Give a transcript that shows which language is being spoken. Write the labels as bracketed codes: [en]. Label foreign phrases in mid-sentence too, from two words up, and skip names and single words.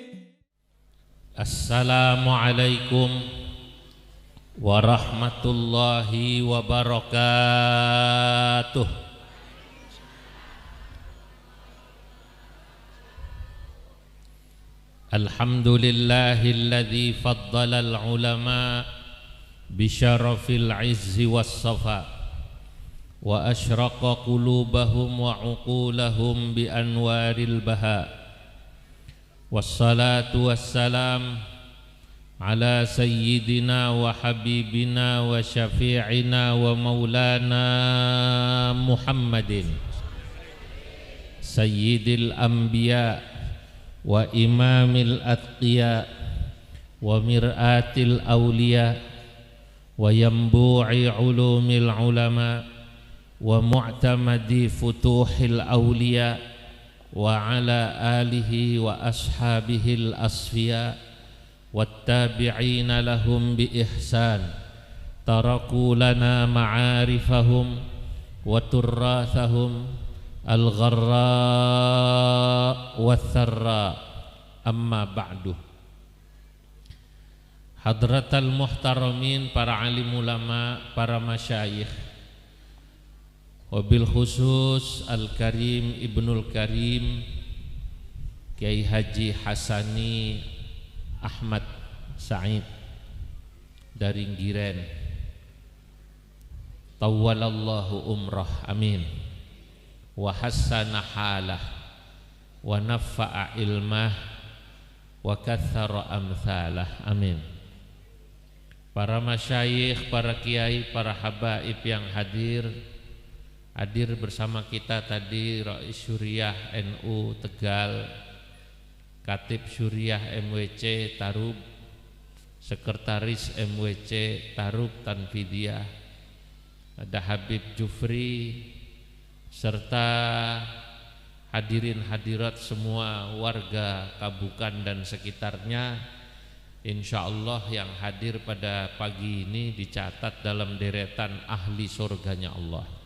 [ar] السلام عليكم ورحمة الله وبركاته. الحمد لله الذي فضل العلماء بشرف العز والصفا وأشرق قلوبهم وعقولهم بأنوار البهاء. والصلاة والسلام على سيدنا وحبيبنا وشفيعنا ومولانا محمد سيد الأنبياء وإمام الأتقياء ومرآة الأولياء وينبوع علوم العلماء ومعتمد فتوح الأولياء وعلى آله وأصحابه الأصفياء والتابعين لهم بإحسان تركوا لنا معارفهم وتراثهم الغراء وثرا. أما بعد. حضرات المحترمين, [id] para alim ulama, para masyayikh, [ar] وبالخصوص الكريم ابن الكريم [id] Kiai Haji Hasani Ahmad Said dari Ngiren, [ar] طول الله عمره آمين وحسن حاله ونفع علمه وكثر أمثاله آمين. [id] Para masyayikh, para kiai, para habaib yang hadir bersama kita tadi, Rais Syuriah NU Tegal, Katib Syuriah MWC Tarub, Sekretaris MWC Tarub Tanfidiyah, ada Habib Jufri, serta hadirin hadirat semua warga Kabukan dan sekitarnya. Insyaallah yang hadir pada pagi ini dicatat dalam deretan ahli surganya Allah.